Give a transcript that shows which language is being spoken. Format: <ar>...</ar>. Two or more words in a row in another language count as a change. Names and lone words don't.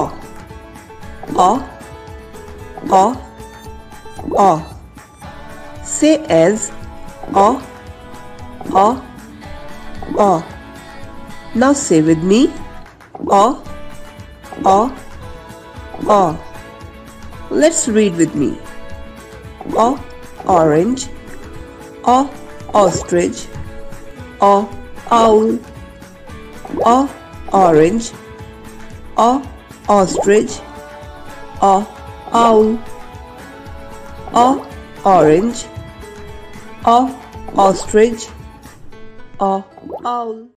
<en>Aw, aw, aw. Say as aw, aw, aw. Now say with me aw, aw, aw. Let's read with me. Aw, orange, aw, ostrich, aw, owl, aw, orange, aw, ostrich, aw, owl, aw, orange, aw, ostrich, aw, owl.</en>